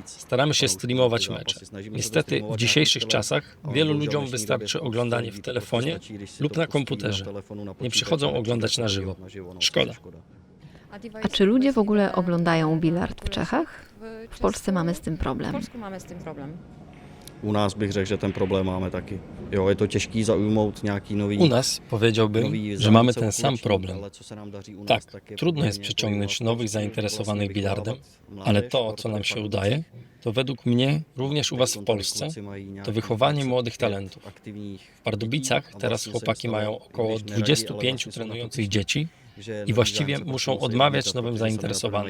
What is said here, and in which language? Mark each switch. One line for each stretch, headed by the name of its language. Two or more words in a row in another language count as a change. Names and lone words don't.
Polish: Staramy się streamować mecze. Niestety w dzisiejszych czasach wielu ludziom wystarczy oglądanie w telefonie lub na komputerze. Nie przychodzą oglądać na żywo. Szkoda. A czy ludzie w ogóle oglądają bilard w Czechach? W Polsce mamy z tym problem.
Czech: U nás bych řekl, že ten problém máme taky. Jo, je to těžký zaujmout nějaký nový.
Polish: U nas powiedziałbym, że mamy ten sam problem. Tak, trudno jest przyciągnąć nowych zainteresowanych bilardem, ale to, co nam się udaje, to według mnie, również u Was w Polsce, to wychowanie młodych talentów. W Pardubicach teraz chłopaki mają około 25 trenujących dzieci i właściwie muszą odmawiać nowym zainteresowanym.